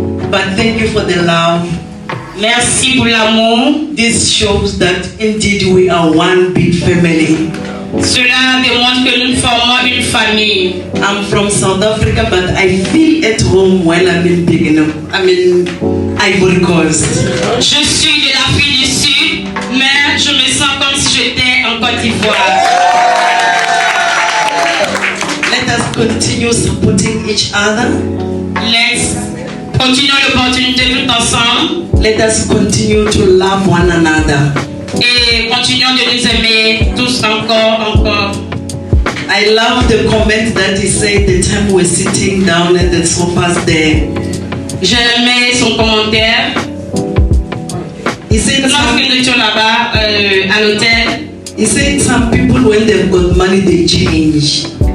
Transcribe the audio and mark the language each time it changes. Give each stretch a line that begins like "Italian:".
English: But thank you for the love.
French: Merci pour l'amour.
English: This shows that indeed we are one big family.
French: Cela démontre que nous formons une famille.
English: I'm from South Africa, but I feel at home when I'm in Ivory Coast.
French: Je suis de l'Afrique du Sud, mais je me sens comme si j'étais en Côte d'Ivoire.
English: Let us continue supporting each other. Let's continue
French: l'opportunité tout ensemble.
English: Let us continue to love one another.
French: Et continuons de nous aimer tous encore.
English: I love the comment that he said the time we're sitting down at the sofas there.
French: J'ai aimé son commentaire.
English: He said
French: lorsque nous étions là-bas à l'hôtel.
English: He said some people when they've got money they change.